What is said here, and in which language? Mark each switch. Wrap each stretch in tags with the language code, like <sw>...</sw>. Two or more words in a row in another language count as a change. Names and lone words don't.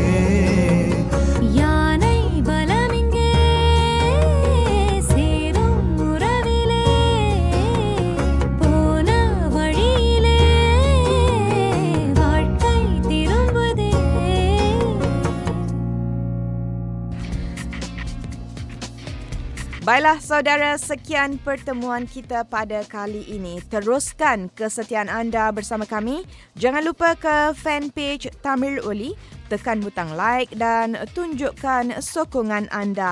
<ta>யானை பலமிங்கே சேரும் உறவிலே போன வழியிலே வாழ்க்கை திரும்புதே.</ta> <ms>Baiklah saudara, sekian pertemuan kita pada kali ini. Teruskan kesetiaan anda bersama kami. Jangan lupa ke fanpage Tamil Oli, tekan butang like dan tunjukkan sokongan anda.</ms>